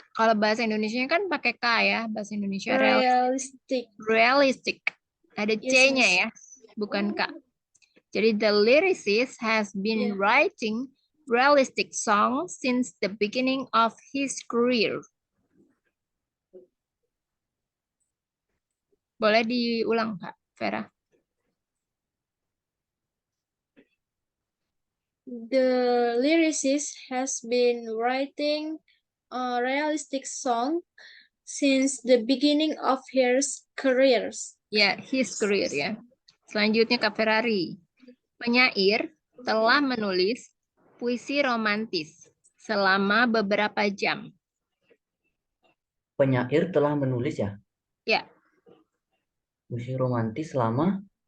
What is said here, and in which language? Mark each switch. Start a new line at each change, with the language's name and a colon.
Indonesian: Kalau bahasa Indonesia kan pakai K ya, bahasa Indonesia.
English: Realistic. Realistic. Ada Yes,
Indonesian: C-nya
English: yes.
Indonesian: ya, bukan K. Jadi
English: the lyricist has been Yeah. writing realistic songs since the beginning of his career.
Indonesian: Boleh diulang, Kak Vera?
English: The lyricist has been writing a realistic song since the beginning of his careers.
Indonesian: Ya, his career ya. Selanjutnya Kak Ferrari. Penyair telah menulis puisi romantis selama beberapa jam. Penyair telah menulis ya Ya, puisi romantis selama